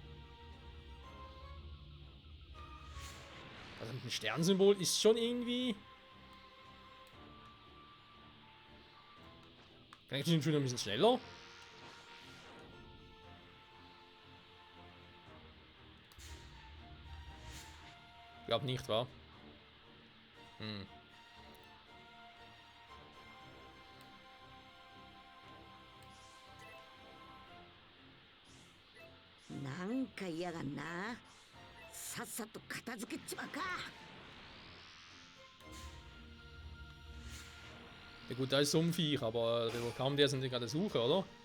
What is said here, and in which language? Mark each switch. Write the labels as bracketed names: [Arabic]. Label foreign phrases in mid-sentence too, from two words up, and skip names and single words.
[German] Also mit dem Sternsymbol ist schon irgendwie... Kann ich schon ein bisschen schneller? Ich glaube nicht, wa? Hm. [Japanese] なんか嫌がんな。さっさと片付けちまうか。 [German] Ja gut, da ist so ein Viech, aber kaum der sind die gerade Suche, oder?